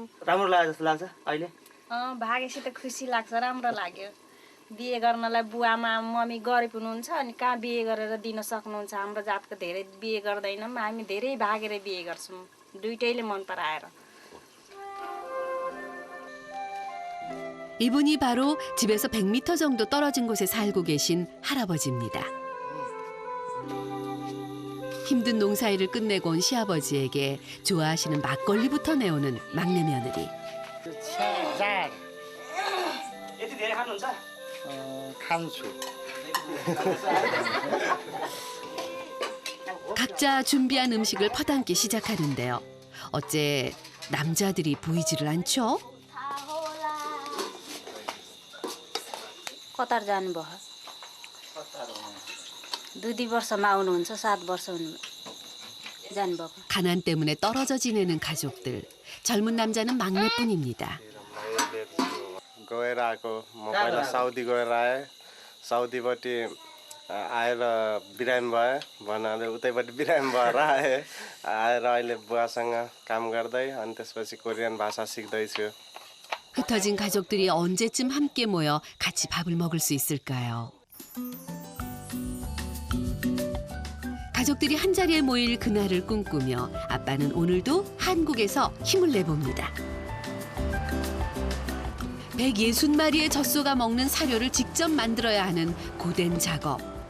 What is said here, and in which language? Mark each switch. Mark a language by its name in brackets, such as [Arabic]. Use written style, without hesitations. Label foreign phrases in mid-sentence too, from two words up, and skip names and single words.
[Nepali] राम्रो लाग्यो जस्तो लाग्छ अहिले भागेपछि त खुसी लाग्छ राम्रो लाग्यो बिहे गर्नलाई बुवामा मम्मी गरिब हुनुहुन्छ अनि कहाँ बिहे गरेर दिन सक्नुहुन्छ हाम्रो जातको धेरै बिहे गर्दैनौँ हामी धेरै भागेर बिहे गर्छौँ दुइटैले मन पराएर [Korean] 이분이 바로 집에서 100m 정도 떨어진 곳에 살고 계신 할아버지입니다. 힘든 농사일을 끝내고 온 시아버지에게 좋아하시는 막걸리부터 내오는 막내 며느리. [Nepali] यति धेरै खानुहुन्छ खान्छु [Korean] 각자 준비한 음식을 퍼담기 시작하는데요. 어째 남자들이 보이지를 않죠? [Nepali] कतार जानुभयो 2 वर्षमा आउनुहुन्छ 7 वर्ष जानुभएको [Korean] 가난 때문에 떨어져 지내는 가족들. 젊은 남자는 막내뿐입니다. [Nepali] गएर आएको म पहिला साउदी गएर आएँ साउदीपट्टि आएर बिरामी भएँ भन्नाले उतैपट्टि बिरामी भएर आएँ आएर अहिले बुवासँग काम गर्दै अनि त्यसपछि कोरियन भाषा सिक्दैछु [Korean] 흩어진 가족들이 언제쯤 함께 모여 같이 밥을 먹을 수 있을까요? 가족들이 한자리에 모일 그날을 꿈꾸며 아빠는 오늘도 한국에서 힘을 내봅니다. 160마리의 젖소가 먹는 사료를 직접 만들어야 하는 고된 작업.